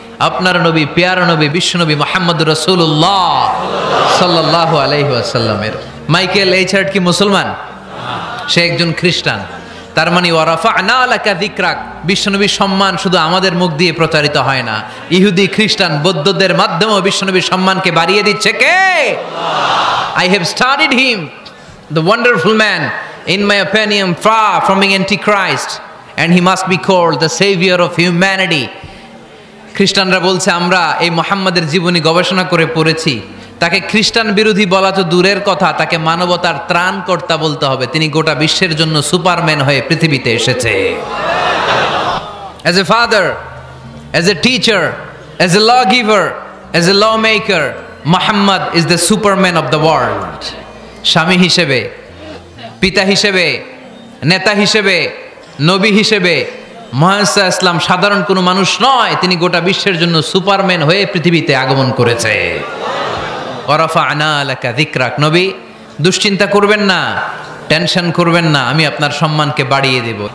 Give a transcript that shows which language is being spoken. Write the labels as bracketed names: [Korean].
[Bangla] আপনার নবী, পেয়ারা নবী, বিশ্বনবী মুহাম্মদুর রাসূলুল্লাহ সাল্লাল্লাহু আলাইহি ওয়াসাল্লামের। মাইকেল এইচআর্ট কি মুসলমান? সে একজন খ্রিস্টান। তার মানে [Arabic] ওয়ারাফা'না লাকা যিকরাক, [Bangla] বিশ্বনবীর সম্মান শুধু আমাদের মুখ দিয়ে প্রচারিত হয় না, ইহুদি, খ্রিস্টান, বৌদ্ধদের মাধ্যমেও বিশ্বনবীর সম্মানকে বাড়িয়ে দিচ্ছে কে? [English] I have studied him, the wonderful man, in my opinion far from being antichrist, and he must be called the savior of humanity. [Bangla] খ্রিস্টানরা বলছে আমরা এই মুহাম্মাদের জীবনী গবেষণা করে পড়েছি, তাকে খ্রিস্টান বিরোধী বলা তো দূরের কথা, তাকে মানবতার ত্রাণকর্তা বলতে হবে। তিনি গোটা বিশ্বের জন্য সুপারম্যান হয়ে পৃথিবীতে এসেছে। [English] As a father, as a teacher, as a lawgiver, as a lawmaker, Muhammad is the superman of the world. [Bangla] স্বামী হিসেবে, পিতা হিসেবে, নেতা হিসেবে, নবী হিসেবে মুহাম্মদ ইসলাম সাধারণ কোনো মানুষ নয়, তিনি গোটা বিশ্বের জন্য সুপারম্যান হয়ে পৃথিবীতে আগমন করেছে। [Arabic] ওয়ারাফা'না লাকা যিকরাক, [Bangla] নবী দুশ্চিন্তা করবেন না, টেনশন করবেন না, আমি আপনার সম্মানকে বাড়িয়ে দেব।